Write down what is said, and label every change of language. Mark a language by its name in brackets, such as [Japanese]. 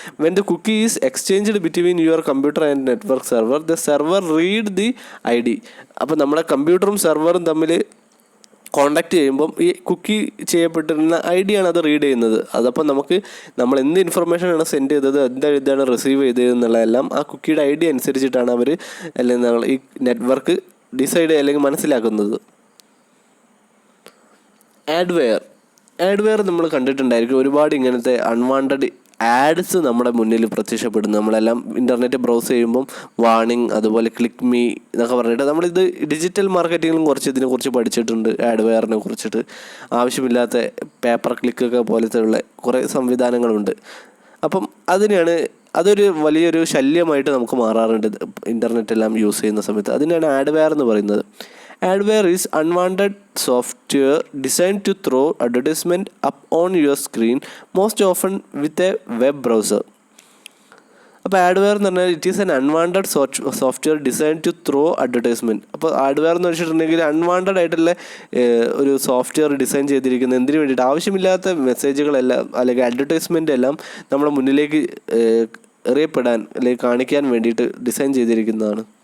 [English] When the cookie is exchanged between your computer and network server, the server read the ID. [Malayalam] അപ്പോൾ നമ്മുടെ കമ്പ്യൂട്ടറും സെർവറും തമ്മിൽ contact ചെയ്യുമ്പം ഈ കുക്കി ചെയ്യപ്പെട്ടിരുന്ന ID ആണ് അത് റീഡ് ചെയ്യുന്നത്. അതപ്പോൾ നമുക്ക് നമ്മൾ എന്ത് ഇൻഫർമേഷനാണ് സെൻഡ് ചെയ്തത്, എന്താണ് റിസീവ് ചെയ്തത് എന്നുള്ളതെല്ലാം ആ കുക്കിയുടെ ID അനുസരിച്ചിട്ടാണ് അവർ അല്ലെങ്കിൽ നമ്മൾ ഈ നെറ്റ്വർക്ക് ഡിസൈഡ് അല്ലെങ്കിൽ മനസ്സിലാക്കുന്നത്. ആഡ്വെയർ നമ്മൾ കണ്ടിട്ടുണ്ടായിരിക്കും. ഒരുപാട് ഇങ്ങനത്തെ അൺവാണ്ടഡ് ആഡ്സ് നമ്മുടെ മുന്നിൽ പ്രത്യക്ഷപ്പെടുന്നു. നമ്മളെല്ലാം ഇൻ്റർനെറ്റ് ബ്രൗസ് ചെയ്യുമ്പം വാർണിംഗ്, അതുപോലെ ക്ലിക്ക് മീ എന്നൊക്കെ പറഞ്ഞിട്ട് നമ്മളിത് ഡിജിറ്റൽ മാർക്കറ്റിങ്ങിലും കുറച്ച് ഇതിനെക്കുറിച്ച് പഠിച്ചിട്ടുണ്ട്. ആഡ്വെയറിനെ കുറിച്ചിട്ട് ആവശ്യമില്ലാത്ത പേപ്പർ ക്ലിക്കൊക്കെ പോലത്തെ ഉള്ള കുറേ സംവിധാനങ്ങളുണ്ട്. അപ്പം അതൊരു വലിയൊരു ശല്യമായിട്ട് നമുക്ക് മാറാറുണ്ട് ഇൻ്റർനെറ്റെല്ലാം യൂസ് ചെയ്യുന്ന സമയത്ത്. അതിനാണ് ആഡ്വെയർ എന്ന് പറയുന്നത്. [English] Adware is unwanted software designed to throw advertisement up on your screen, most often with a web browser. [Malayalam] അപ്പോൾ ആഡ്വെയർ എന്ന് പറഞ്ഞാൽ [English] It is an unwanted software design to throw advertisement. [Malayalam] അപ്പോൾ ആഡ്വെയർ എന്ന് വെച്ചിട്ടുണ്ടെങ്കിൽ അൺവാണ്ടഡ് ആയിട്ടുള്ള ഒരു സോഫ്റ്റ്വെയർ ഡിസൈൻ ചെയ്തിരിക്കുന്നത് എന്തിനു വേണ്ടിയിട്ട്, ആവശ്യമില്ലാത്ത മെസ്സേജുകളെല്ലാം അല്ലെങ്കിൽ അഡ്വർടൈസ്മെൻ്റ് എല്ലാം നമ്മുടെ മുന്നിലേക്ക് എറിയപ്പെടാൻ അല്ലെങ്കിൽ കാണിക്കാൻ വേണ്ടിയിട്ട് ഡിസൈൻ ചെയ്തിരിക്കുന്നതാണ്.